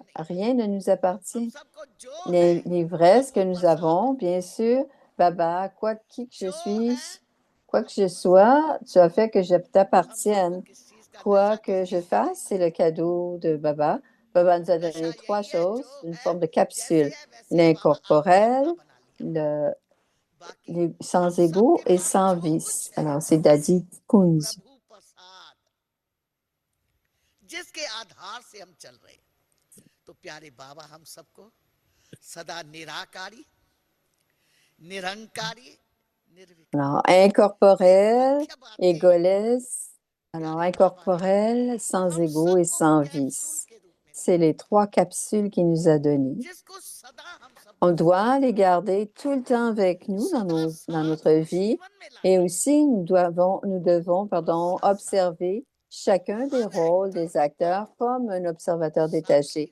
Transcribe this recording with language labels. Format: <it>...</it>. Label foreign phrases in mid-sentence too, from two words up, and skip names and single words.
<fr>Rien ne nous appartient. L'ivresse que nous avons, bien sûr, Baba, qui que je suis, quoi que je sois, tu as fait que je t'appartienne. Quoi que je fasse, c'est le cadeau de Baba. Baba nous a donné trois choses, une forme de capsule, l'incorporel, sans ego et sans vice. Alors, c'est Dadi Kunz.</fr> <hi>जिसके आधार से हम चल रहे तो प्यारे बाबा हम सबको सदा निराकारी निरंकारी</hi> <fr>alors incorporel égoless alors incorporel sans ego et sans vice c'est les trois capsules qu'il nous a données. On doit les garder tout le temps avec nous dans notre vie et aussi nous devons observer chacun des rôles des acteurs comme un observateur détaché.</fr>